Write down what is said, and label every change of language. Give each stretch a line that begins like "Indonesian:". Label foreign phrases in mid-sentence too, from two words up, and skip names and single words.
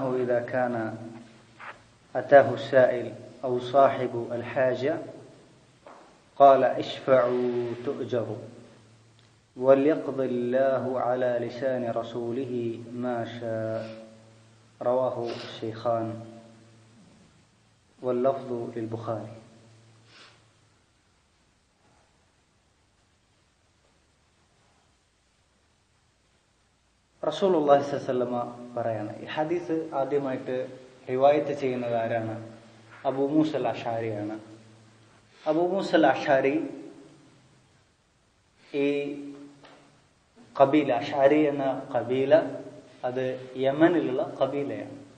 Arabic: إذا كان أتاه السائل أو صاحب الحاجة قال اشفعوا تؤجروا وليقضي الله على لسان رسوله ما شاء رواه الشيخان واللفظ للبخاري. رسول الله صلى الله عليه وسلم
Malayalam: പറയാണ്. ഈ ഹദീസ് ആദ്യമായിട്ട് റിവായത്ത് ചെയ്യുന്നത് ആരാണ്? അബൂ മൂസൽ അശ്അരിയാണ്. അബൂ മൂസൽ അശ്അരി ഈ ഖബീല, അശ്അരി എന്ന ഖബീല അത് യമനിലുള്ള ഖബീലയാണ്.